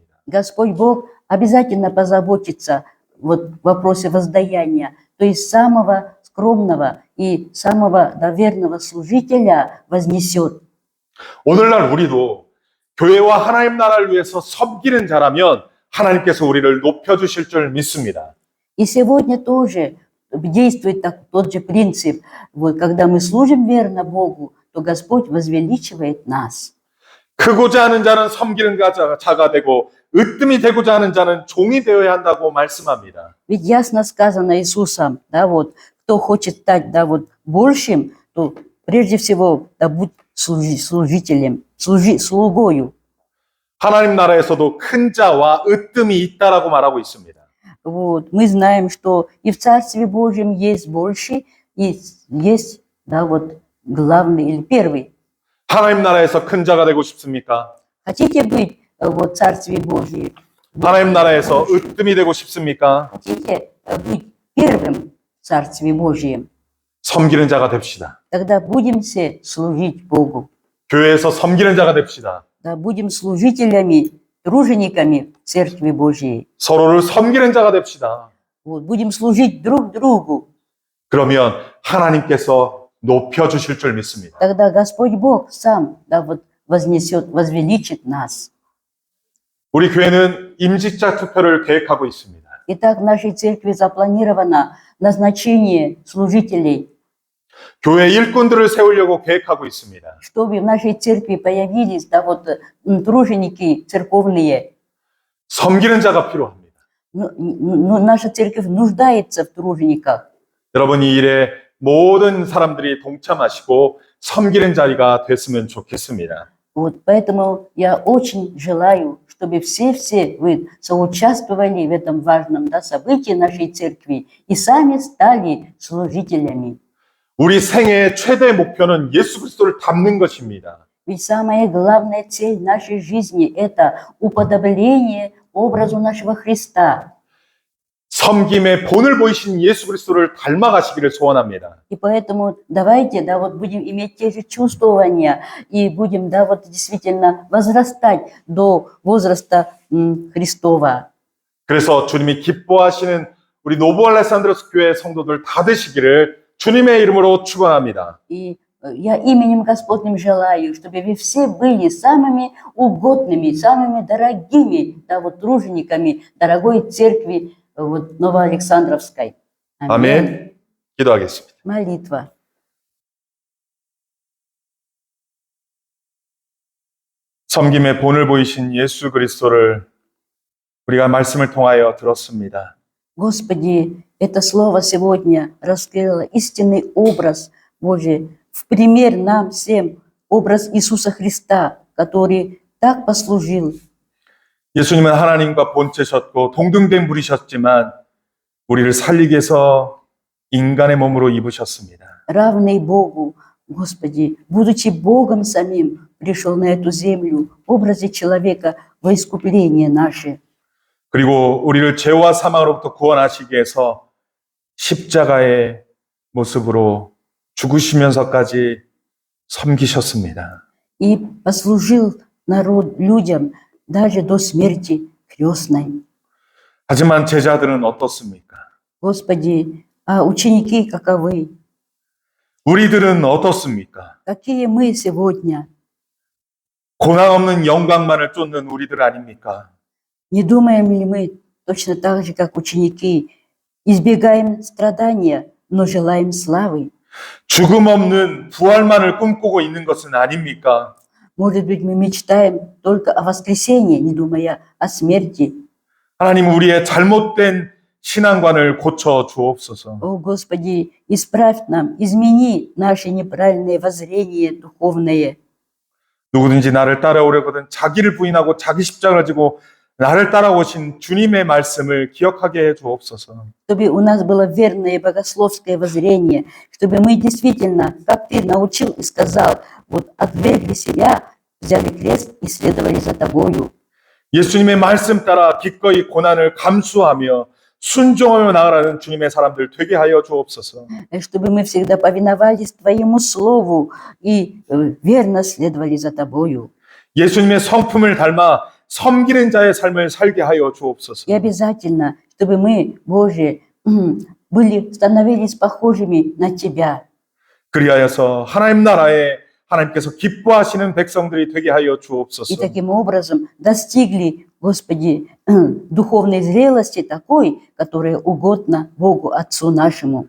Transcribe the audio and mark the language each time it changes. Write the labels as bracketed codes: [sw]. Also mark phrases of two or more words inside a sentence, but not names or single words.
[ru] Господь Бог обязательно позаботится вот в вопросе воздаяния, то есть самого скромного и самого доверенного служителя вознесет. [ko] 오늘날 우리도 교회와 하나님 나라를 위해서 섬기는 자라면 하나님께서 우리를 높여주실 줄 믿습니다. [ru] И сегодня тоже действует тот же принцип. Вот, когда мы служим верно Богу, то Господь возвеличивает нас. [ko] 크고자 하는 자는 섬기는 자가 되고 으뜸이 되고자 하는 자는 종이 되어야 한다고 말씀합니다. [ru] Ведь ясно сказано Иисусом, да, вот, кто хочет стать, да, вот, большим, то прежде всего, да, будь служителем, служи слугою. [ko] 하나님 나라에서도 큰 자와 으뜸이 있다라고 말하고 있습니다. [ru] Вот, мы знаем, что и в Царстве Божьем есть больше, и есть, да, вот, главный или первый. [ko] 하나님 나라에서 큰 자가 되고 싶습니까? [ru] Хотите быть вот, в Царстве Божьем? [ko] 하나님 나라에서 으뜸이 되고 싶습니까? [ru] Хотите быть первым в Царстве Божьем? [ko] 섬기는 자가 됩시다. [ru] Тогда будем все служить Богу. [ko] 교회에서 섬기는 자가 됩시다. [ru] Да, будем служителями, тружениками в Церкви Божьей. [ko] 서로를 섬기는 자가 됩시다. [ru] Вот, будем служить друг другу. [ko] 그러면 하나님께서 높여주실 줄 믿습니다. [ru] Тогда Господь Бог сам, да, вот, вознесет, возвеличит нас. [ko] 우리 교회는 임직자 투표를 계획하고 있습니다. [ru] Итак, в нашей церкви запланировано назначение служителей, [ko] 교회 일꾼들을 세우려고 계획하고 있습니다. [ru] чтобы в нашей церкви появились, да, вот, труженики церковные. [ko] 섬기는 자가 필요합니다. [ru] Но наша церковь нуждается в тружениках. [ko] 여러분 이 일에 모든 사람들이 동참하시고 섬기는 자리가 됐으면 좋겠습니다. [ru] Вот, поэтому я очень желаю, чтобы все вы соучаствовали в этом важном, да, событии нашей церкви и сами стали служителями. [ko] 우리 생애의 최대 목표는 예수 그리스도를 닮는 것입니다. [ru] Ведь самая главная цель нашей жизни – это уподобление образу нашего Христа. [ko] 섬김의 본을 보이신 예수 그리스도를 닮아가시기를 소원합니다. [ru] И поэтому давайте, да, вот будем иметь те же чувствования и будем, да, вот действительно возрастать до возраста Христова. [ko] 그래서 주님이 기뻐하시는 우리 노브알레산드로스 교회 성도들 다 되시기를 주님의 이름으로 축원합니다. [ru] И я именем Господним желаю, чтобы вы все были самыми угодными, самыми дорогими, да, вот, тружениками дорогой церкви вот, Новоалександровской. [ko] 아멘. 기도하겠습니다. [ru] Молитва. [ko] 섬김의 본을 보이신 예수 그리스도를 우리가 말씀을 통하여 들었습니다. [ru] Господи, это слово сегодня раскрыло истинный образ Божий, в пример нам всем образ Иисуса Христа, который так послужил. [ko] 예수님은 하나님과 본체셨고 동등된 분이셨지만 우리를 살리기 위해서 인간의 몸으로 입으셨습니다. [ru] Равный Богу, Господи, будучи Богом самим, пришел на эту землю в образе человека во искупление наше. [ko] 그리고 우리를 죄와 사망으로부터 구원하시기 위해서 십자가의 모습으로 죽으시면서까지 섬기셨습니다. [ru] И послужил людям даже до смерти крестной. [ko] 하지만 제자들은 어떻습니까? [ru] Господи, а ученики каковы? [ko] 우리들은 어떻습니까? [ru] Какие мы сегодня? [ko] 고난 없는 영광만을 쫓는 우리들 아닙니까? [ru] Не думаем ли мы точно так же, как ученики, избегаем страдания, но желаем славы? [ko] 죽음 없는 부활만을 꿈꾸고 있는 것은 아닙니까? [ru] Может быть, мы мечтаем только о воскресении, не думая о смерти. [ko] 하나님 우리의 잘못된 신앙관을 고쳐 주옵소서. [ru] О, Господи, исправь нам, измени наши неправильные воззрения духовные. [ko] 누구든지 나를 따라오려거든 자기를 부인하고 자기 십자가를 지고 나를 따라오신 주님의 말씀을 기억하게 해 주옵소서. [ru] Чтобы у нас было верное богословское воззрение, чтобы мы действительно, как Ты научил и сказал, вот отвергли себя, взяли крест и следовали за Тобою. [ko] 예수님의 말씀 따라 기꺼이 고난을 감수하며 순종하며 나아가는 주님의 사람들 되게 하여 주옵소서. [ru] Чтобы мы всегда повиновались Твоему Слову и верно следовали за Тобою. [ko] 예수님의 성품을 닮아 섬기는 자의 삶을 살게 하여 주옵소서. [ru] И обязательно, чтобы мы, Боже, становились похожими на Тебя. [ko] 그리하여서 하나님 나라에 하나님께서 기뻐하시는 백성들이 되게 하여 주옵소서. [ru] И таким образом достигли, Господи, духовной зрелости такой, которая угодна Богу Отцу нашему.